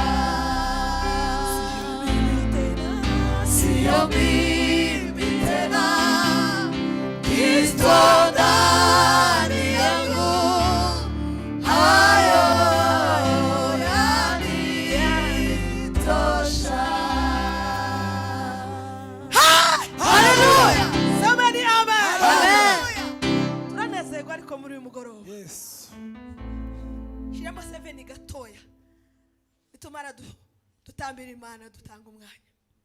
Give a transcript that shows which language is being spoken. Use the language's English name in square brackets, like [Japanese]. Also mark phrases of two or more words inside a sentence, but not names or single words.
[Swahili] Sio mimi tena, Kristo ndani yangu, hayo yanitosha. Haleluya! [English] Somebody amen. [Kinyarwanda] Turanezerwa ariko muri uyu mugoroba. [English] Yes. [Kinyarwanda] Shiramo 7 gatoya. Bitumara dutambira Imana, dutanga umwanya.